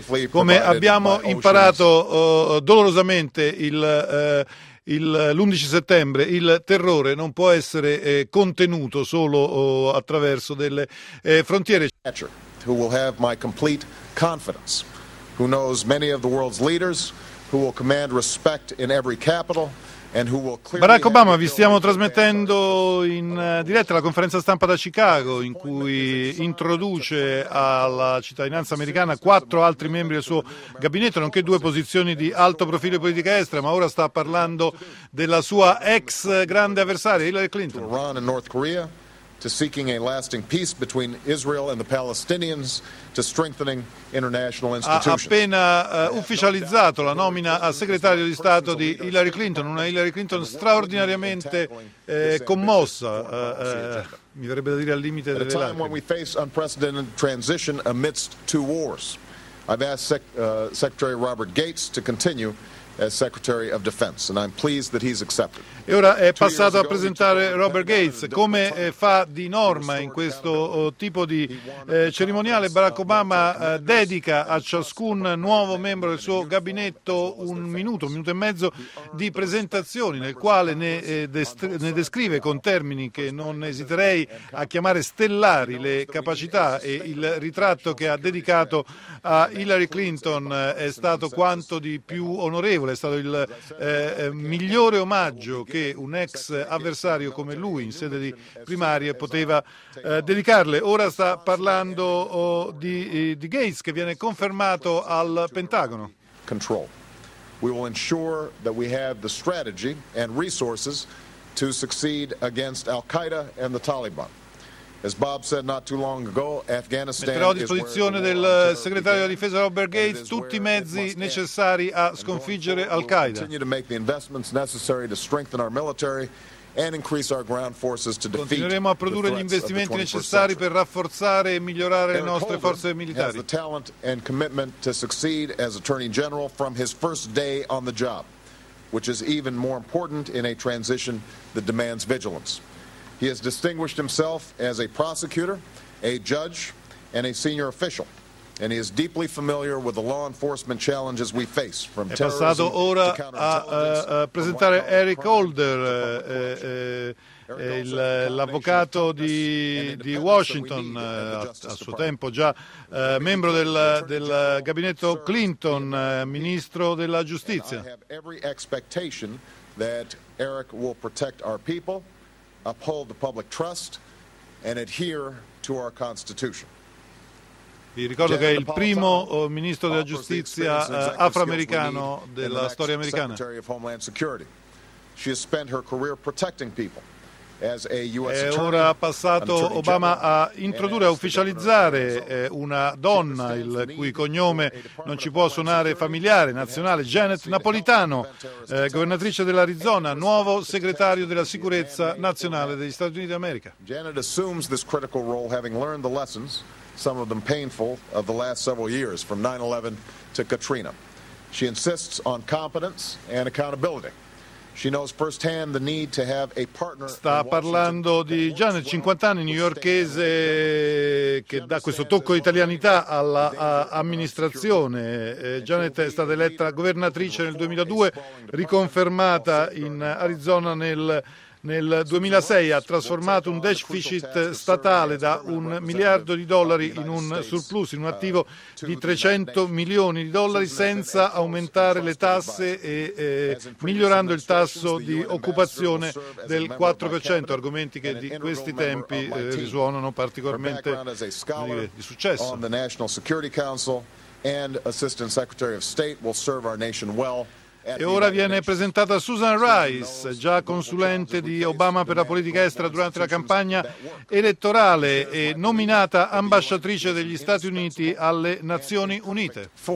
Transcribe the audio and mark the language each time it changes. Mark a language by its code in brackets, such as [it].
[it] Come abbiamo imparato dolorosamente l'11 settembre, il terrore non può essere contenuto solo attraverso delle frontiere. [en] Who will have my complete confidence, who knows many of the world's leaders, who will command respect in every capital, [it] Barack Obama, vi stiamo trasmettendo in diretta la conferenza stampa da Chicago, in cui introduce alla cittadinanza americana quattro altri membri del suo gabinetto, nonché due posizioni di alto profilo di politica estera, ma ora sta parlando della sua ex grande avversaria, Hillary Clinton. [en] Iran e North Korea, to seeking a lasting peace between Israel and the Palestinians, to strengthening international institutions. [it] Ha appena ufficializzato la nomina a segretario di Stato di Hillary Clinton, una Hillary Clinton straordinariamente commossa, mi verrebbe da dire al limite delle lacrime. [en] At a time when we face unprecedented transition amidst two wars, I've asked Secretary Robert Gates to continue as Secretary of Defense, and I'm pleased that he's accepted. [it] E ora è passato a presentare Robert Gates. Come fa di norma in questo tipo di cerimoniale, Barack Obama dedica a ciascun nuovo membro del suo gabinetto un minuto e mezzo di presentazioni, nel quale ne descrive con termini che non esiterei a chiamare stellari le capacità, e il ritratto che ha dedicato a Hillary Clinton è stato quanto di più onorevole, è stato il migliore omaggio che un ex avversario come lui in sede di primarie poteva dedicarle. Ora sta parlando di Gates, che viene confermato al Pentagono. [en] Control. We will ensure that we have the strategy and resources to succeed against Al-Qaeda and the Taliban. As Bob said not too long ago, Afghanistan. [it] Metterò a disposizione del segretario della difesa Robert Gates tutti i mezzi necessari a sconfiggere Al-Qaeda. [en] Continue to make the investments necessary to strengthen our military and increase our ground forces to defeat. [it] Continueremo a produrre gli investimenti necessari per rafforzare e migliorare le nostre forze militari. [en] Has the talent and commitment to succeed as Attorney General from his first day on the job, which is even more important in a transition that demands vigilance. He has distinguished himself as a prosecutor, a judge, and a senior official, and he is deeply familiar with the law enforcement challenges we face, from terrorism to counterintelligence. [it] È passato ora a presentare Eric Holder, l'avvocato di Washington, a suo tempo già membro del gabinetto Clinton, ministro della giustizia. [en] I have every expectation that Eric will protect our people, uphold the public trust, and adhere to our Constitution. [it] Vi ricordo che è il primo ministro della giustizia afroamericano della storia americana. [en] Secretary of Homeland Security. She has spent her career protecting people. [it] E ora ha passato Obama a introdurre, a ufficializzare una donna il cui cognome non ci può suonare familiare, nazionale, Janet Napolitano, governatrice dell'Arizona, nuovo segretario della sicurezza nazionale degli Stati Uniti d'America. [en] Janet assumes this critical role having learned the lessons, some of them painful, of the last several years, from 9/11 to Katrina. She insists on competence and accountability. She knows firsthand the need to have a partner. [it] Sta parlando di Janet, 50 anni, newyorkese, che dà questo tocco di italianità alla amministrazione. Janet è stata eletta governatrice nel 2002, riconfermata in Arizona nel 2006, ha trasformato un deficit statale da $1 miliardo in un surplus, in un attivo di $300 milioni, senza aumentare le tasse e migliorando il tasso di occupazione del 4%, argomenti che di questi tempi risuonano particolarmente di successo. [en] On the National Security Council and Assistant Secretary of State will serve our nation well. [it] E ora viene presentata Susan Rice, già consulente di Obama per la politica estera durante la campagna elettorale e nominata ambasciatrice degli Stati Uniti alle Nazioni Unite.